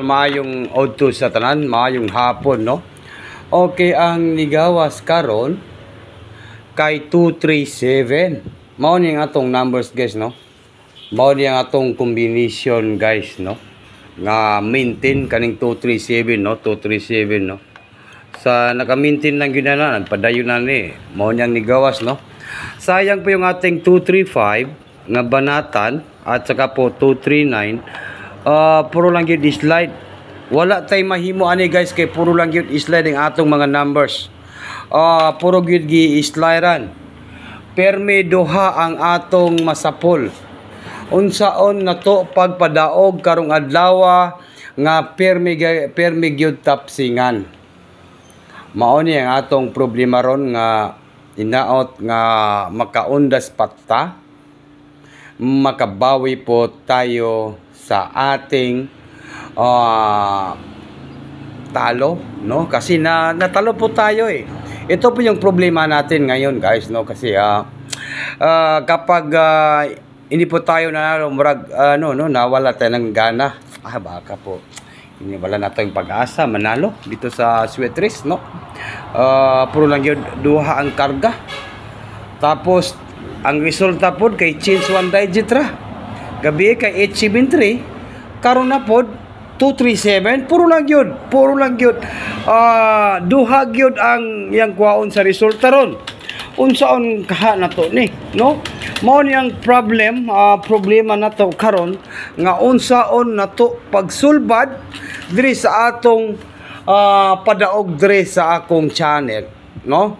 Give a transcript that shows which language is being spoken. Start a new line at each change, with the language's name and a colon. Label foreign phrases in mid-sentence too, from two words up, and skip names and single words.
Cebuano: Maayong odto sa tanan, maayong hapon, no? Okay, ang nigawas karon kay 237. Mao ni ang atong
English: numbers guys,
Cebuano: no? Mao ni ang atong
English: combination guys,
Cebuano: no? Nga maintain kaning 237, no? 237, no? Sa naka-maintain lang gyud na, nagpadayon na ni. Mao ni ang nigawas, no?
Filipino: Sayang po yung ating 235 nga banatan at saka po 239. Puro lang yun slide.
Cebuano: Wala tay mahimo ani guys kay puro lang yun slide ang atong mga numbers. Puro gyud gi-slidean. Permi duha ang atong masapol. Unsaon nato pagpadaog karong adlaw nga permi gyud tapsingan. Mao ni ang atong problema ron nga inaot nga makaundas patta,
Filipino: makabawi po tayo sa ating talo, no? Kasi natalo po tayo eh. Ito po yung problema natin ngayon guys, no? Kasi kapag hindi po tayo nanalo, murag nawala tayo ng gana. Baka po hindi wala na tayong pag-asa manalo dito sa Sweatris, no?
Cebuano: Puro lang yun duha ang karga. Tapos ang resulta pod kay
English: change one digit
Cebuano: ra. Gabi kay 873, karon na pod 237, puro lang gyud. Duha gyud ang yang kuhaon sa resulta ron. Unsaon kaha nato ni, no? Mao ni ang problema nato karon nga unsaon nato pagsulbad diri sa atong padaog diri sa akong channel, no?